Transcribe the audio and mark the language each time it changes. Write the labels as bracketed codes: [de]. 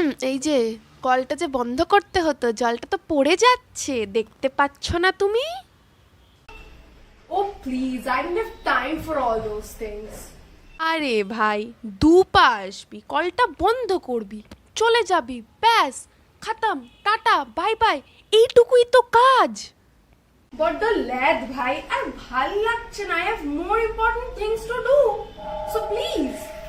[bn] এই যে কলটা যে বন্ধ করতে হতো, জলটা তো পড়ে যাচ্ছে, দেখতে পাচ্ছ না তুমি? [en] Oh please, I don't have time for all those things. [bn] আরে ভাই, দুপা আসবি, কলটা বন্ধ করবি, চলে যাবি, ব্যাস খতম, টাটা বাই বাই, এইটুকুই তো কাজ। [en] বড্ড ল্যাদ ভাই, আর ভাল লাগছে না। I have more important things to do. So please.